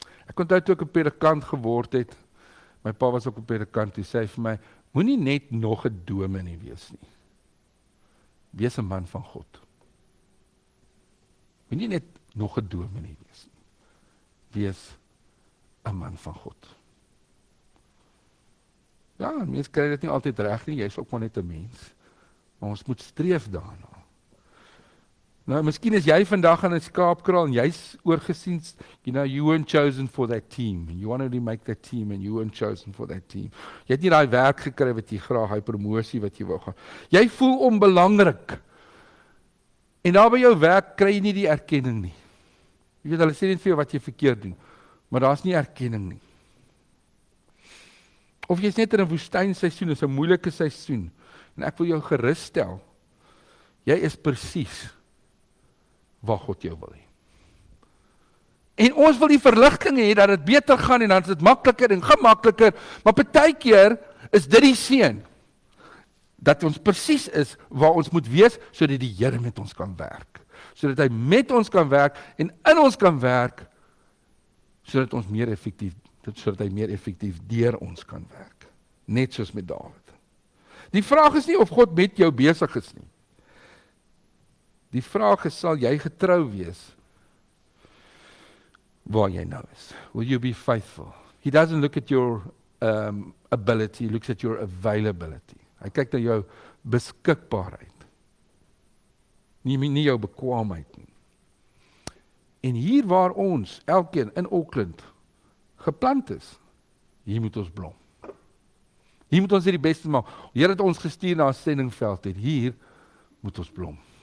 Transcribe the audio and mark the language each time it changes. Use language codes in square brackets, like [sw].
[af] Ek onthou toe ek 'n predikant geword het, my pa was ook 'n predikant, hy sê vir my, moenie net nog 'n dominee wees nie. Wees 'n man van God. Moenie net nog 'n dominee wees nie. Wees 'n man van God. Ja, mense kry dit nie altyd reg nie, jy is ook maar net 'n mens. Maar ons moet streef daarna. Nou, miskien is jy vandag aan 'n skaapkraal en jy's oorgesien, [en] you weren't chosen for that team. You wanted to make that team and you weren't chosen for that team. [af] Jy het nie daai werk gekry wat jy graag, hy promosie wat jy wou gaan. Jy voel onbelangrik. En daar by jou werk kry jy nie die erkenning nie. Jy weet, hulle sê net vir jou wat jy verkeerd doen, maar daar's nie erkenning nie. Of jy's net in 'n woestynseisoen, is 'n moeilike seisoen, en ek wil jou gerus stel, jy is presies waar God jou wil hê. En ons wil die verligting hê dat dit beter gaan en dan is dit makliker en gemakliker, maar partykeer is dit die seën dat ons presies is waar ons moet wees sodat die Here met ons kan werk. Sodat hy met ons kan werk en in ons kan werk sodat hy meer effektief deur ons kan werk. Net soos met Dawid. Die vraag is nie of God met jou besig is nie. Die vraag is, sal jy getrou wees waar jy nou is? [en] Will you be faithful? He doesn't look at your ability, he looks at your availability. [af] Hy kyk na jou beskikbaarheid. Nie jou bekwaamheid nie. En hier waar ons, elkeen in Auckland, geplant is, hier moet ons blom. Hier moet ons die beste maak. Here het ons gestuur na 'n sendingveld en hier moet ons blom.